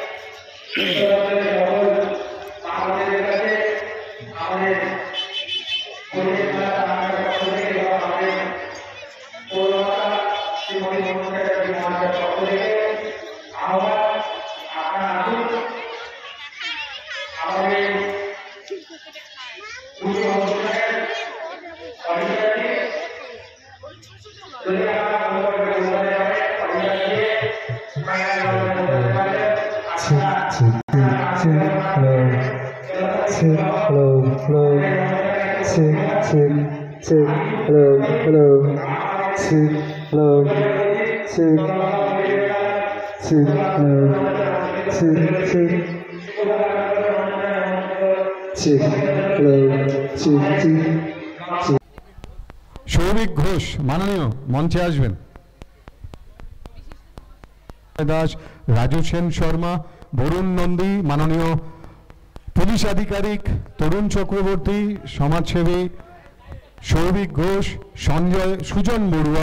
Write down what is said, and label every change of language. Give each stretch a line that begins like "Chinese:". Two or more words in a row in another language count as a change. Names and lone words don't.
Bangla: সকল আমাদের কাছে আমাদের পরিবেশ মেলা প্রাঙ্গণের পক্ষ থেকে এবং আমাদের পৌরমাতা শ্রীমতী মুনমুন চ্যাটার্জি মহাশয়ের পক্ষ থেকে আহ্বান, আপনারা আসুন আমাদের দুটি অনুষ্ঠানের অডিশনটি যদি আপনারা মনে করবেন বলতে পারেন
English: Hello, hello, check, check, check, hello, hello, check, hello, check, check, hello, check, check, check, hello, check, check, check.
Bangla: সৌভিক ঘোষ মাননীয় মঞ্চে আসবেন। দাস, রাজু সেন শর্মা, বরুণ নন্দী, মাননীয় পুলিশ আধিকারিক তরুণ চক্রবর্তী, সমাজসেবী সৌভিক ঘোষ, সুজন বড়ুয়া।